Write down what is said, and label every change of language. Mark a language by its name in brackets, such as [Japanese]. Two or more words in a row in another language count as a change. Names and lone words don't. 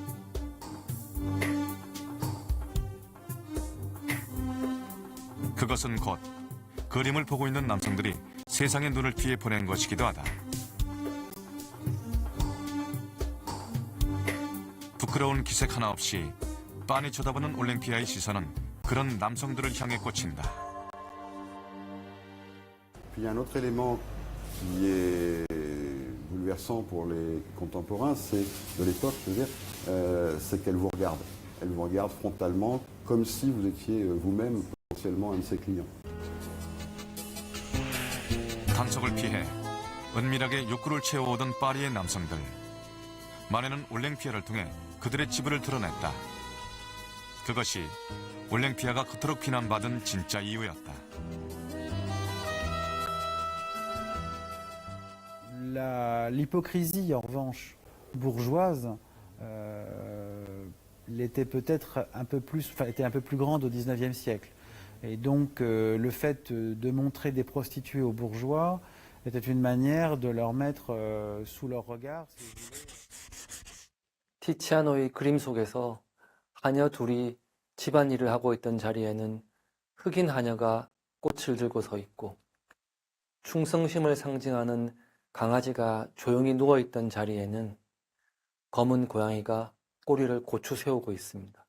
[Korean] 그것은 곧 그림을 보고 있는 남성들이 세상의 눈을 피해 보낸 것이기도 하다. 부끄러운 기색 하나 없이 빤히 쳐다보는 올랭피아의 시선은 그런 남성들을 향해 꽂힌다. [French] Puis il y a un autre élément qui est bouleversant pour les contemporains, c'est de l'époque, je veux dire, c'est qu'elle vous regarde. Elle vous regarde frontalement, comme si vous étiez vous-même potentiellement un de ses clients. [Korean] 단속을 피해 은밀하게 욕구를 채워오던 파리의 남성들. 마네는 올랭피아를 통해 그들의 지불을 드러냈다. 그것이 올랭피아가 그토록 비난받은 진짜 이유였다. [French] L'hypocrisie, en revanche, bourgeoise, était peut-être un peu plus, enfin, était un peu plus grande au XIXe siècle. Et donc, le fait de montrer des prostituées aux bourgeois était une manière de leur mettre sous leur regard. [Korean] 티치아노의 그림 속에서 하녀 둘이 집안일을 하고 있던 자리에는 흑인 하녀가 꽃을 들고 서 있고 충성심을 상징하는 강아지가 조용히 누워있던 자리에는 검은 고양이가 꼬리를 고추 세우고 있습니다.